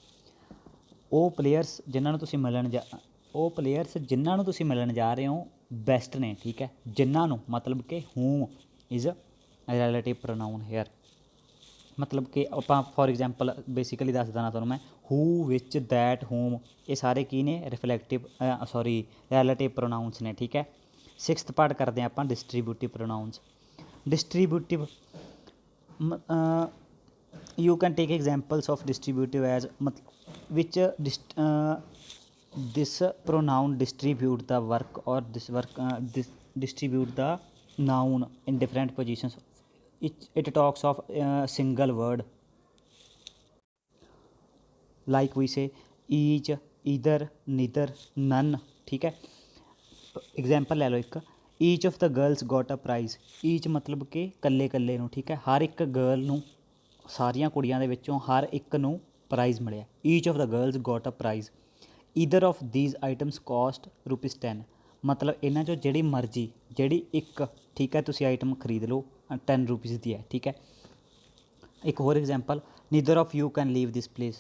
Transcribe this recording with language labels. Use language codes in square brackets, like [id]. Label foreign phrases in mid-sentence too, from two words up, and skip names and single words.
[pa] ਉਹ ਪਲੇਅਰਸ ਜਿਨ੍ਹਾਂ ਨੂੰ ਤੁਸੀਂ ਮਿਲਣ ਜਾ ਰਹੇ ਹੋ ਬੈਸਟ ਨੇ. ਠੀਕ ਹੈ, ਜਿਨ੍ਹਾਂ ਨੂੰ ਮਤਲਬ ਕਿ [en] whom is relative pronoun here. [pa] ਮਤਲਬ ਕਿ ਆਪਾਂ [en] for example [pa] ਬੇਸਿਕਲੀ ਦੱਸ ਦੇਣਾ ਤੁਹਾਨੂੰ ਮੈਂ, [en] who which that whom [pa] ਇਹ ਸਾਰੇ ਕੀ ਨੇ [en] reflective relative pronouns [pa] ਨੇ ਠੀਕ ਹੈ। 6th ਪਾਰਟ ਕਰਦੇ ਹਾਂ ਆਪਾਂ [en] distributive pronouns. ਡਿਸਟਰੀਬਿਊਟਿਵ you can take examples of distributive as which this pronoun distribute the work or this distribute the noun in different positions. It talks of a single word like we say each, either, neither, none [pa] ਠੀਕ ਹੈ। [en] एग्जाम्पल [pa] ਲੈ ਲਓ ਇੱਕ, [en] Each of the girls got a prize. [pa] ਈਚ ਮਤਲਬ ਕਿ ਕੱਲੇ ਕੱਲੇ ਨੂੰ ਠੀਕ ਹੈ, ਹਰ ਇੱਕ ਗਰਲ ਨੂੰ ਸਾਰੀਆਂ ਕੁੜੀਆਂ ਦੇ ਵਿੱਚੋਂ ਹਰ ਇੱਕ ਨੂੰ ਪ੍ਰਾਈਜ਼ ਮਿਲਿਆ। [en] Each of the girls got a prize. Either of these items cost ₹10 [pa] ਮਤਲਬ ਇਹਨਾਂ 'ਚੋਂ ਜਿਹੜੀ ਮਰਜ਼ੀ ਜਿਹੜੀ ਇੱਕ ਠੀਕ ਹੈ ਤੁਸੀਂ ਆਈਟਮ ਖਰੀਦ ਲਓ ₹10 ਦੀ ਹੈ ਠੀਕ ਹੈ। ਇੱਕ ਹੋਰ [en] example, neither of you can leave this place.